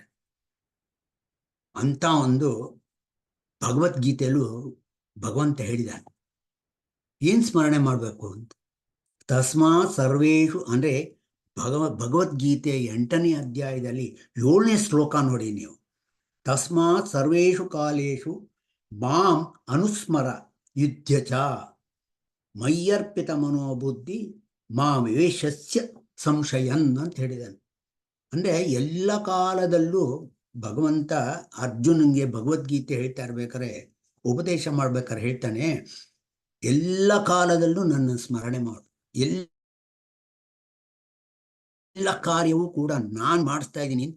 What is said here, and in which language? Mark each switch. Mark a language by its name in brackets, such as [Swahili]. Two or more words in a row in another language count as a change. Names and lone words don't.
[Kannada] ಅಂಥ ಒಂದು ಭಗವದ್ಗೀತೆಯಲ್ಲೂ ಭಗವಂತ ಹೇಳಿದ್ದಾನೆ ಏನು ಸ್ಮರಣೆ ಮಾಡಬೇಕು ಅಂತ. [Sanskrit] ತಸ್ಮಾತ್ ಸರ್ವೇಷು, [Kannada] ಅಂದರೆ ಭಗವದ್ಗೀತೆ 8ನೇ ಅಧ್ಯಾಯದಲ್ಲಿ 7ನೇ ಶ್ಲೋಕ ನೋಡಿ ನೀವು. [Sanskrit] ತಸ್ಮಾತ್ ಸರ್ವೇಷು ಕಾಲೇಷು ಮಾಂ ಅನುಸ್ಮರ ಯುದ್ಧಚ ಮಯ್ಯರ್ಪಿತ ಮನೋಬುದ್ಧಿ ಮಾಂ ವಿವೇಶಸ್ಯ ಸಂಶಯನ್ [Kannada] ಅಂತ ಹೇಳಿದ್ದಾನೆ. ಅಂದರೆ ಎಲ್ಲ ಕಾಲದಲ್ಲೂ ಭಗವಂತ ಅರ್ಜುನನಿಗೆ ಭಗವದ್ಗೀತೆ ಹೇಳ್ತಾ ಇರ್ಬೇಕಾರೆ, ಉಪದೇಶ ಮಾಡ್ಬೇಕಾದ್ರೆ ಹೇಳ್ತಾನೆ, ಎಲ್ಲ ಕಾಲದಲ್ಲೂ ನನ್ನ ಸ್ಮರಣೆ ಮಾಡು, ಎಲ್ಲ ಕಾರ್ಯವೂ ಕೂಡ ನಾನು ಮಾಡಿಸ್ತಾ ಇದ್ದೀನಿ ಅಂತ.